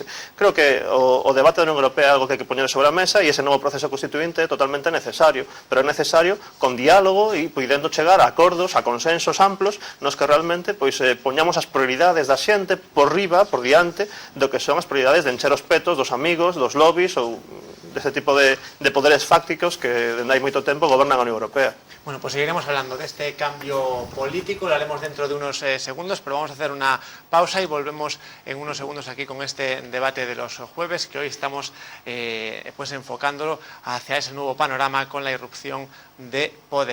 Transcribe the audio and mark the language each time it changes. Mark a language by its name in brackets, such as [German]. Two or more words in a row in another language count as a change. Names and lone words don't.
[Galician] Creo que o debate da Unión Europea é algo que hai que poñer sobre a mesa e ese novo proceso constituinte é totalmente necesario, pero é necesario con diálogo e podendo chegar a acordos, a consensos amplos nos que realmente poñamos as prioridades da xente por riba, por diante do que son as prioridades de encher os petos dos amigos, dos lobbies ou dese tipo de poderes fácticos que dende hai moito tempo gobernan a Unión Europea. [Spanish] Bueno, pues seguiremos hablando de este cambio político, lo haremos dentro de unos segundos, pero vamos a hacer una pausa y volvemos en unos segundos aquí con este debate de los jueves, que hoy estamos pues enfocándolo hacia ese nuevo panorama con la irrupción de Podemos.